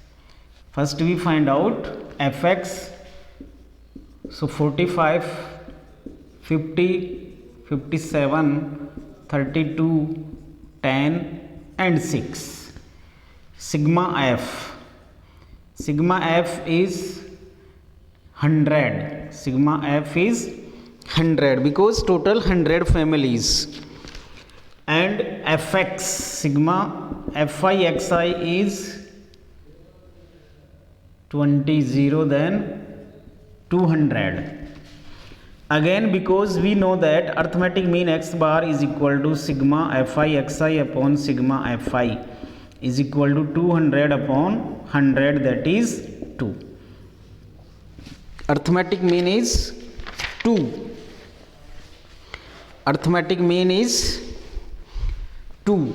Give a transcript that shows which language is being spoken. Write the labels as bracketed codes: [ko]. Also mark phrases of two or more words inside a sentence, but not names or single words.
[en] So 45, 50, 57, 32, 10 and 6. Sigma f is 100. Sigma f is 100 because total 100 families. And fx, sigma fi xi is 20, then 200. Again, because we know that arithmetic mean x bar is equal to sigma fi xi upon sigma fi is equal to 200 upon 100, that is 2. Arithmetic mean is 2. Arithmetic mean is 2.